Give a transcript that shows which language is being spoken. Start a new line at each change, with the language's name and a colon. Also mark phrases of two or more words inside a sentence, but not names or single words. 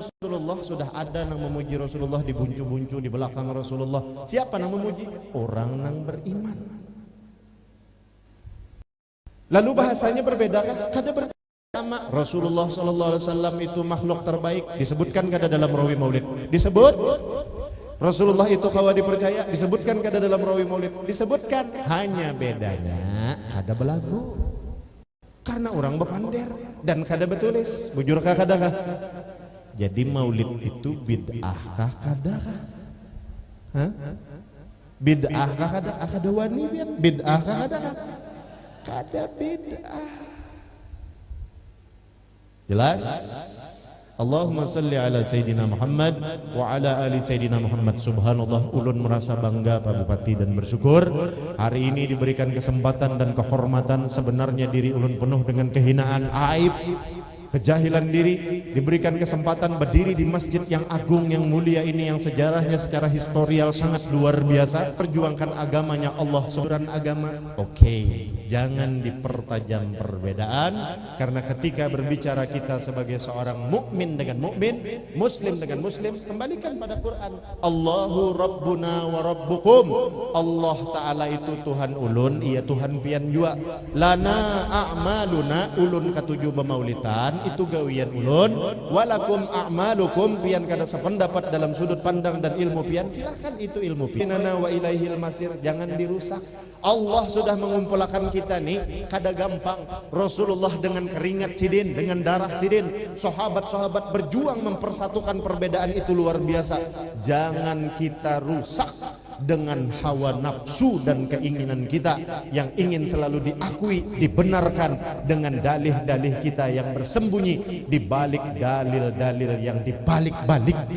Indonesian: Rasulullah sudah ada yang memuji Rasulullah di buncu-buncu di belakang Rasulullah. Siapa yang memuji? Orang yang beriman. Lalu bahasanya berbedakah?
Banjar: Kada berbeda. Rasulullah
Arabic: صلى الله عليه وسلم
Banjar: itu makhluk terbaik, disebutkan kada dalam rawi maulid? Disebut. Rasulullah itu kawa dipercaya, disebutkan kada dalam rawi maulid? Disebutkan. Hanya bedanya kada belagu. Karena orang bepander dan kada betulis. Bujurkah kadakah? Jadi maulid itu bid'ahkah kadakah? Hah? Bid'ahkah kadakah? Kada wani biar bid'ahkah kadakah? Kada bid'ah. Jelas?
Arabic: اللهم صل على سيدنا محمد وعلى آل سيدنا محمد. Subhanallah,
Banjar: ulun merasa bangga Pak Bupati dan bersyukur hari ini diberikan kesempatan dan kehormatan. Sebenarnya diri ulun penuh dengan kehinaan, aib, kejahilan diri, diberikan kesempatan berdiri di masjid yang agung, yang mulia ini, yang sejarahnya secara historial sangat luar biasa, perjuangkan agamanya Allah, saudaraan agama.
Indonesian: Oke, jangan dipertajam perbedaan, karena ketika berbicara kita sebagai seorang mukmin dengan mukmin, muslim dengan muslim, kembalikan pada Quran.
Arabic: الله ربنا وربكم.
Banjar: Allah Ta'ala itu Tuhan ulun, iya Tuhan pian jua.
Arabic: لنا أعمالنا,
Banjar: ulun katuju bemaulitan, itu gawian ulun.
Arabic: ولكم أعمالكم,
Banjar: pian kada sependapat dalam sudut pandang dan ilmu pian, silakan itu ilmu pian.
Arabic: إنا وإليه المصير,
Banjar: jangan dirusak. Allah sudah mengumpulkan kita nih, kada gampang. Rasulullah dengan keringat sidin, dengan darah sidin, sahabat-sahabat berjuang mempersatukan perbedaan itu luar biasa.
Indonesian: Jangan kita rusak dengan hawa nafsu dan keinginan kita yang ingin selalu diakui, dibenarkan dengan dalih-dalih kita yang bersembunyi di balik dalil-dalil yang dibalik-balik.